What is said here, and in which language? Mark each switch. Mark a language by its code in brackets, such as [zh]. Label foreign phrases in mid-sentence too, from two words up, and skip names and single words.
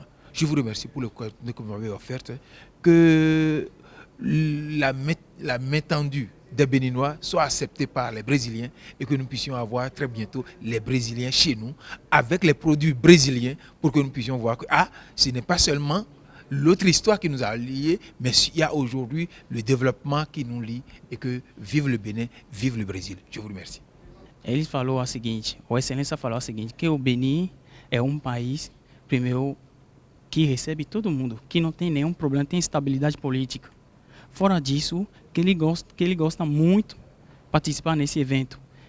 [fr] Je vous remercie pour le que vous m'avez offert, que la main tendue des Béninois soit acceptée par les Brésiliens et que nous puissions avoir très bientôt les Brésiliens chez nous avec les produits brésiliens pour que nous puissions voir que ce n'est pas seulement l'autre histoire qui nous a liés, mais il y a aujourd'hui le développement qui nous lie et que vive le Bénin, vive le Brésil. Je vous remercie. [pt] Ele falou o seguinte, o Excelência falou o seguinte, que o Benin é um país, primeiro, que recebe todo mundo, que não tem nenhum problema, tem estabilidade política. Fora disso, que ele gosta muito de participar nesse evento.